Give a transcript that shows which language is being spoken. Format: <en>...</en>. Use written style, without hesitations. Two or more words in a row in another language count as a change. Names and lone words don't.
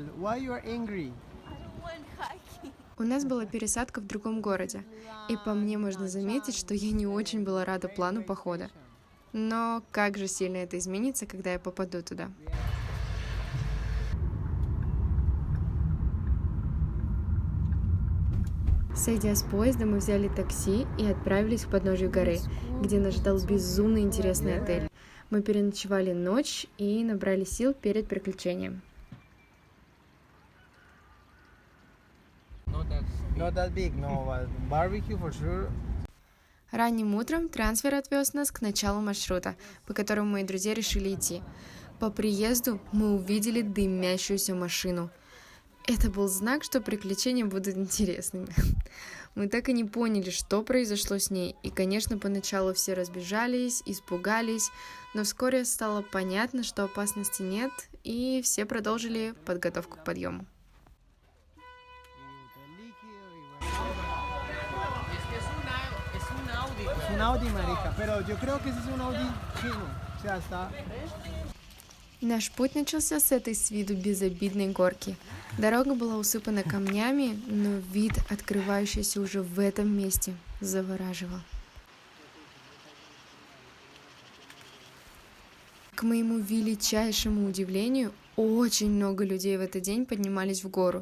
<en>Why you are angry?</en> <ru>У нас была пересадка в другом городе, и по мне можно заметить, что я не очень была рада плану похода. Но как же сильно это изменится, когда я попаду туда? Сойдя с поезда, мы взяли такси и отправились к подножию горы, где нас ждал безумно интересный отель. Мы переночевали ночь и набрали сил перед приключением.</ru> <en>Not that big, no, but barbecue for sure.</en> <ru>Ранним утром трансфер отвез нас к началу маршрута, по которому мои друзья решили идти. По приезду мы увидели дымящуюся машину. Это был знак, что приключения будут интересными. Мы так и не поняли, что произошло с ней, и, конечно, поначалу все разбежались, испугались, но вскоре стало понятно, что опасности нет, и все продолжили подготовку к подъему.</ru> <es>Es un Audi, marica, pero yo creo que ese es un Audi chino. O sea, está...</es> <ru>Наш путь начался с этой с виду безобидной горки. Дорога была усыпана камнями, но вид, открывающийся уже в этом месте, завораживал. К моему величайшему удивлению, очень много людей в этот день поднимались в гору.</ru>